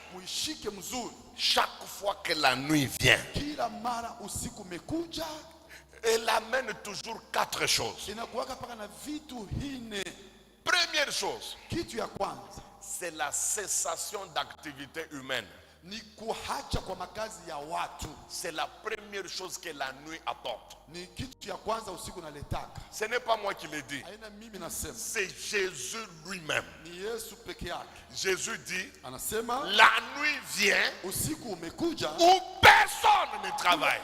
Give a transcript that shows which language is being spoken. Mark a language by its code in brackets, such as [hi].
[sw] Muishike mzuri, [fr] Chaque fois que la nuit vient, [sw] kila mara usiku umekuja, [fr] elle amène toujours 4 choses. [sw] inakuwaka paka na vitu hine. [fr] Première chose, [sw] Kitu ya kwanza [fr] c'est la cessation d'activité humaine. [sw] ni kuhacha kwa makazi ya watu, [fr] C'est la première chose que la nuit apporte. [sw] ni kitu ya kwanza usiku naletaka. [fr] Ce n'est pas moi qui le dis, [sw] Haina mimi nasema, [fr] c'est Jésus lui-même. [sw] ni Yesu peke yake [fr] Jésus dit, [sw] anasema, [fr] la nuit vient [sw] usiku umekuja, [fr] où personne ne travaille.